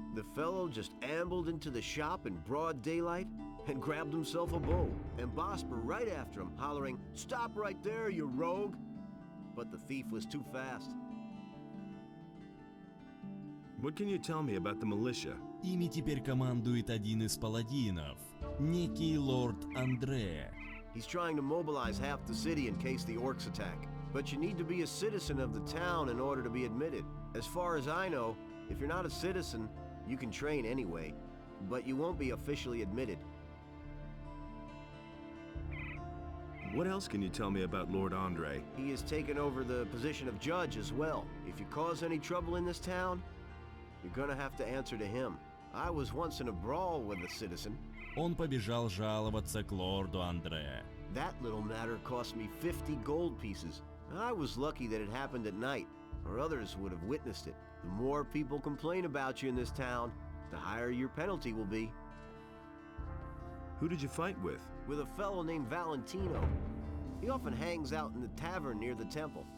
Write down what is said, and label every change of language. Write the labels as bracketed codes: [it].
[en] The fellow just ambled into the shop in broad daylight and grabbed himself a bow, and Bosper right after him, hollering, "Stop right there, you rogue!" But the thief was too fast. What can you tell me about the militia? [ru] Ими теперь командует один из паладинов, некий лорд Андре. [en] He's trying to mobilize half the city in case the orcs attack. But you need to be a citizen of the town in order to be admitted. As far as I know, if you're not a citizen, you can train anyway, but you won't be officially admitted. What else can you tell me about Lord Andre? He has taken over the position of judge as well. If you cause any trouble in this town, you're gonna have to answer to him. I was once in a brawl with a citizen. [ru] Он побежал жаловаться к лорду Андре. [en] That little matter cost me 50 gold pieces. I was lucky that it happened at night, or others would have witnessed it. The more people complain about you in this town, the higher your penalty will be. Who did you fight with? With a fellow named Valentino. He often hangs out in the tavern near the temple.